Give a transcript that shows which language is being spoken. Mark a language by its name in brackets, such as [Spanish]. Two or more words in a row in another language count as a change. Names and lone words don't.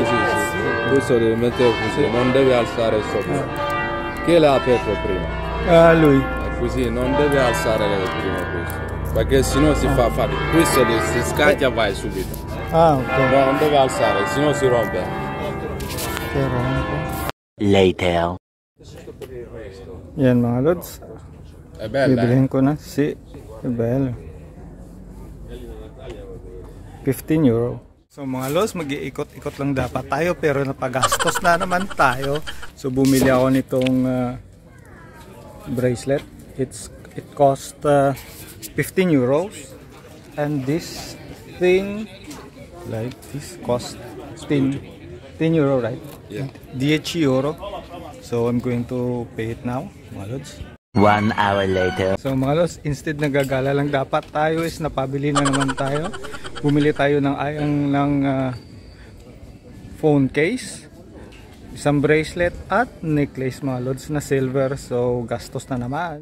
[Italian] Sì, sì. Questo devi mettere così, non devi alzare sopra. Chi l'ha aperto prima? Ah, lui. Così, non devi alzare prima questo. Perché sennò si fa fare. Questo si scaccia vai subito. Ah, ok. No, non devi alzare, sennò si rompe. [Filipino] Later. Yan mga lods. [Italian] È bella. [Filipino] Bibilihin ko na. [Italian] Si. Bello. 15 euro. [Filipino] So mga lods, mag-iikot-ikot lang dapat tayo pero napagastos na naman tayo. So bumili ako nitong bracelet. [English] It cost 15 euros. And this thing like this cost 10 euro, right? Yeah. 10 euro. So I'm going to pay it now, [Filipino] mga lods. [English] 1 hour later. [Filipino] So mga lods, instead na gagala lang dapat tayo is napabili na naman tayo. Bumili tayo ng phone case, isang bracelet at necklace mga lods na silver. So gastos na naman.